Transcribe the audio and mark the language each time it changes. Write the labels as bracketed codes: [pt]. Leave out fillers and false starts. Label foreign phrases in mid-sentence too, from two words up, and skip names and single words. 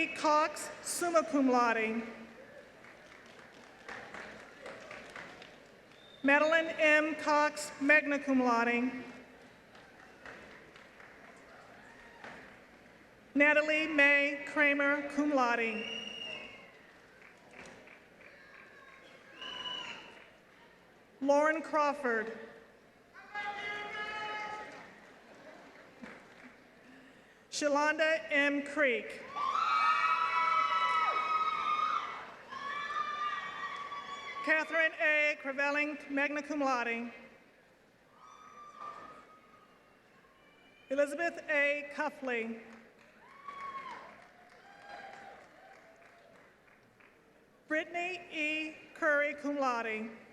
[en] Cox, [la] summa cum laude. [en] Madeline M. [la] Cox, magna cum laude. [en] Natalie May Kramer, [la] cum laude. [en] Lauren Crawford. Shalonda M. Creek. Catherine A. [la] Crevelling, magna cum laude. [en] Elizabeth A. Cuffley. Brittany E. [la] Curry, cum laude.